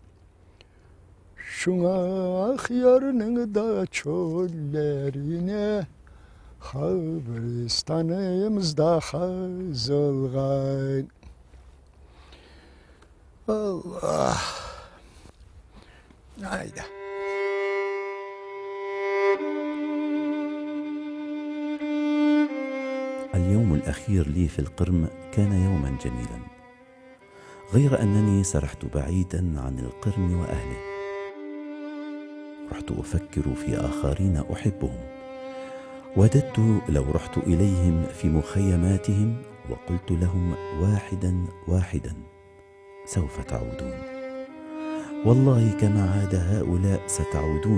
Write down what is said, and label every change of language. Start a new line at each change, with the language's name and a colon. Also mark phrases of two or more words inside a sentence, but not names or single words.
Crimean Tatar: Şuna yarının da çöllerine, kabristanımızda kazılgan. Allah. Haydi.
Arabic: اليوم الأخير لي في القرم كان يوما جميلا، غير أنني سرحت بعيدا عن القرم وأهله. رحت أفكر في آخرين أحبهم، وددت لو رحت إليهم في مخيماتهم وقلت لهم واحدا واحدا سوف تعودون، والله كما عاد هؤلاء ستعودون.